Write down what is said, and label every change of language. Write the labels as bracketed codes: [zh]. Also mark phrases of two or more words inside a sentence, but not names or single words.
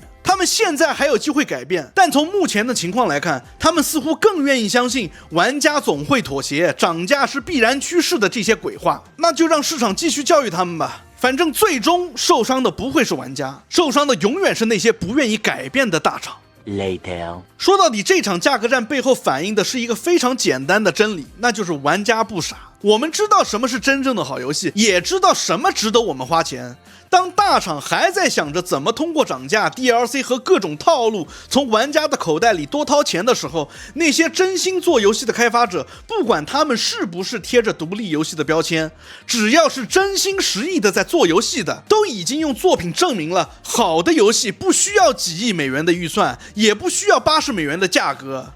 [zh] 他們現在還有機會改變，但從目前的情況來看，他們似乎更願意相信玩家總會妥協，漲價是必然趨勢的這些鬼話。那就讓市場繼續教育他們吧，反正最終受傷的不會是玩家，受傷的永遠是那些不願意改變的大廠。 Later. 說到底，這場價格戰背後反映的是一個非常簡單的真理，那就是玩家不傻。我們知道什麼是真正的好遊戲，也知道什麼值得我們花錢。當大廠還在想着怎麼通過漲價、DLC 和各種套路從玩家的口袋裡多掏錢的時候，那些真心做遊戲的開發者，不管他們是不是貼着獨立遊戲的標籤，只要是真心實意的在做遊戲的，都已經用作品證明了好的遊戏不需要幾億美元的預算，也不需要80美元的價格。